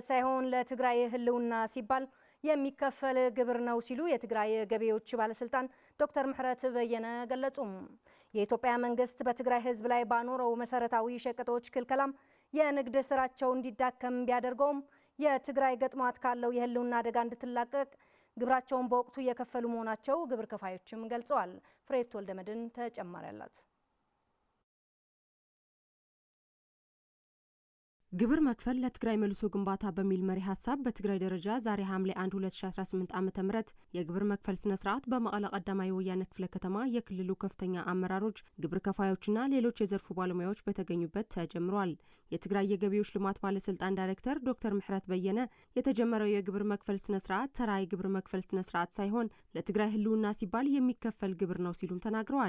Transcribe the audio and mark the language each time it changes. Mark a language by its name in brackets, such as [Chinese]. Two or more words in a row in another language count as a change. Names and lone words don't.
[Amharic] ሳይሆን ለትግራይ ህልውና ሲባል የሚከፈል ግብር ነው ሲሉ የትግራይ ገቢዎች ባለስልጣን ዶክተር ምህረት በየነ ገለጹ። የኢትዮጵያ መንግስት በትግራይ ህዝብ ላይ ባኖረው መሰረታዊ ሸቀጦች ክልከላም የንግድ ስራቸው እንዲዳከም ቢያደርገውም የትግራይ ገጥሟት ካለው የህልውና አደጋ እንድትላቀቅ ግብራቸውን በወቅቱ እየከፈሉ መሆናቸው ግብር ከፋዮችም ገልጸዋል። ፍሬት ወልደመድን ተጨማሪ አላት። ግብር መክፈል ለትግራይ መልሶ ግንባታ በሚል መሪ ሀሳብ በትግራይ ደረጃ ዛሬ ሐምሌ 1 2018 ዓ.ም የግብር መክፈል ስነ ስርዓት በመቀለ ቀዳማይ ወያነ ክፍለ ከተማ የክልሉ ከፍተኛ አመራሮች፣ ግብር ከፋዮችና ሌሎች የዘርፉ ባለሙያዎች በተገኙበት ተጀምሯል። የትግራይ የገቢዎች ልማት ባለስልጣን ዳይሬክተር ዶክተር ምህረት በየነ የተጀመረው የግብር መክፈል ስነ ስርዓት ተራ የግብር መክፈል ስነ ስርዓት ሳይሆን ለትግራይ ህልውና ሲባል የሚከፈል ግብር ነው ሲሉም ተናግረዋል።